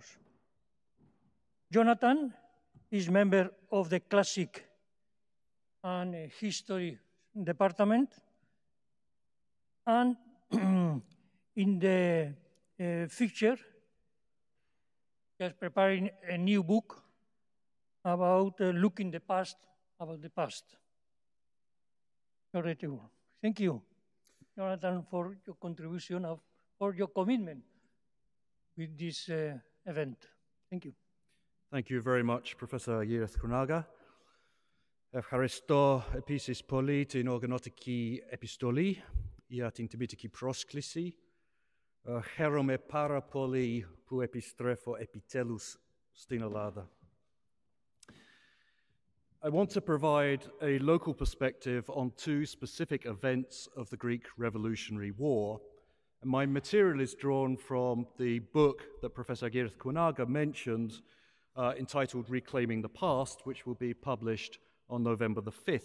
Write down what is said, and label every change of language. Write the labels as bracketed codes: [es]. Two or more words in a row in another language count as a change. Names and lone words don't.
[en] Jonathan is member of the Classic and History Department, and in the future, he is preparing a new book about looking the past, about the past. Thank you, Jonathan, for your contribution, for your commitment with this event. Thank you. Thank you very much, Professor Giras Chronaga. [el] Ευχαριστώ επίσης πολύ την οργανωτική επιστολή για την τιμητική πρόσκληση Χαίρομαι πάρα πολύ που επιστρέφω επιτέλους στην Ελλάδα. [en] I want to provide a local perspective on two specific events of the Greek Revolutionary War. And my material is drawn from the book that Professor Agiris mentioned, entitled Reclaiming the Past, which will be published on November the 5th.